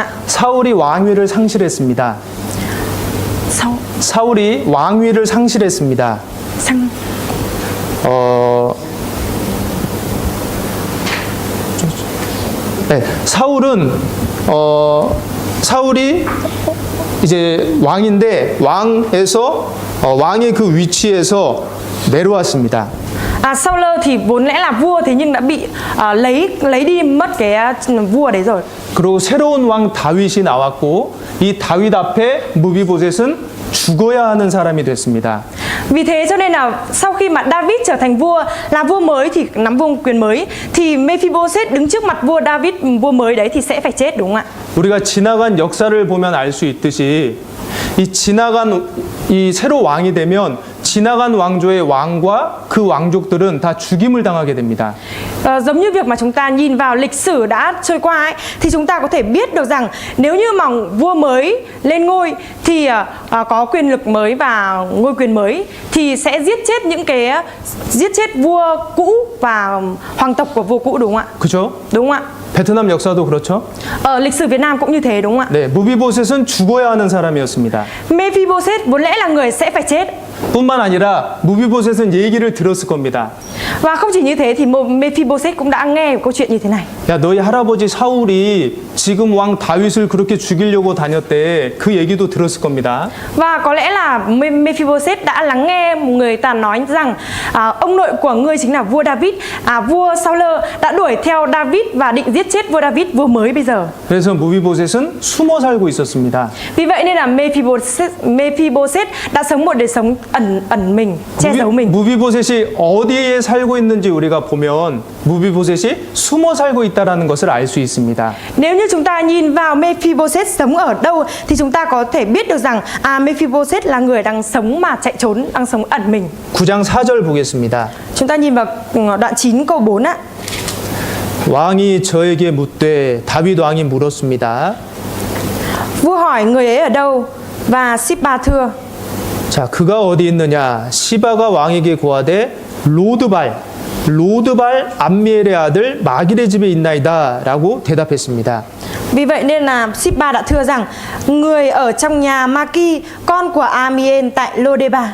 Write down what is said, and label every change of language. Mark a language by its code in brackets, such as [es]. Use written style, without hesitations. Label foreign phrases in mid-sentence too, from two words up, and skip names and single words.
[ko] 사울이 왕위를 상실했습니다. 사울이 왕위를 상실했습니다. 네, 사울이 이제 왕인데 왕의 그 위치에서 내려왔습니다. [vi] Saul thì vốn lẽ là vua, thế nhưng đã bị lấy đi mất cái vua đấy rồi. [ko] 그리고 새로운 왕 다윗이 나왔고 이 다윗 앞에 무비보셋은 죽어야 하는 사람이 됐습니다. [vi] Vì thế cho nên là sau khi mà David trở thành vua, là vua mới thì nắm vương quyền mới, thì Mephibosheth đứng trước mặt vua David, vua mới đấy thì sẽ phải chết, đúng không ạ? [ko] 우리가 지나간 역사를 보면 알 수 있듯이 이 새로 왕이 되면 지나간 왕조의 왕과 그 왕족들은 다 죽임을 당하게 됩니다. [vi] Giống như việc mà chúng ta nhìn vào lịch sử đã trôi qua ấy, thì chúng ta có thể biết được rằng nếu như mà vua mới lên ngôi thì có quyền lực mới và ngôi quyền mới thì sẽ giết chết vua cũ và hoàng tộc của vua cũ, đúng không ạ? [ko] 그죠? [vi] Đúng không ạ? [ko] 베트남 역사도 그렇죠? [vi] Ở lịch sử Việt Nam cũng như thế, đúng không ạ? [ko] 네, 무비보셋은 죽어야 하는 사람이었습니다. [vi] Mephibosheth vốn lẽ là người sẽ phải chết. [ko] 뿐만 아니라 무비보셋은 얘기를 들었을 겁니다. [vi] Và không chỉ như thế thì Mephibosheth cũng đã nghe câu chuyện như thế này. [ko] 야, 너희 할아버지 사울이 지금 왕 다윗을 그렇게 죽이려고 다녔대. 그 얘기도 들었을 겁니다. [vi] Và có lẽ là Mephibosheth đã lắng nghe người ta nói rằng ông nội của ngươi chính là vua David, vua Saul đã đuổi theo David và định giết chết vua David, vua mới bây giờ. [ko] 그래서 무비보셋은 숨어 살고 있었습니다. [vi] Vì vậy nên là Mephibosheth đã sống một đời sống ẩn mình, che giấu mình. [ko] 무비보셋이 어디에 살고 있는지 우리가 보면 무비보셋이 숨어 살고 있다라는 것을 알 수 있습니다. [vi] Nếu như chúng ta nhìn vào Mephibosheth sống ở đâu thì chúng ta có thể biết được rằng Mephibosheth là người đang sống mà chạy trốn, đang sống ẩn mình. [ko] 9장 4절 보겠습니다. [vi] Chúng ta nhìn vào đoạn 9 câu 4 ạ. [ko] 왕이 저에게 묻되 다윗 왕이 물었습니다. [vi] Vua hỏi người ấy ở đâu và Sip-ba thưa. [ko] 자, 그가 어디 있느냐? 시바가 왕에게 고하되 로드발 암미엘의 아들 마길의 집에 있나이다 라고 대답했습니다. [vi] Vì vậy nên là Sip-ba đã thưa rằng người ở trong nhà Maki, con của Amiel tại Lô-đê-ba.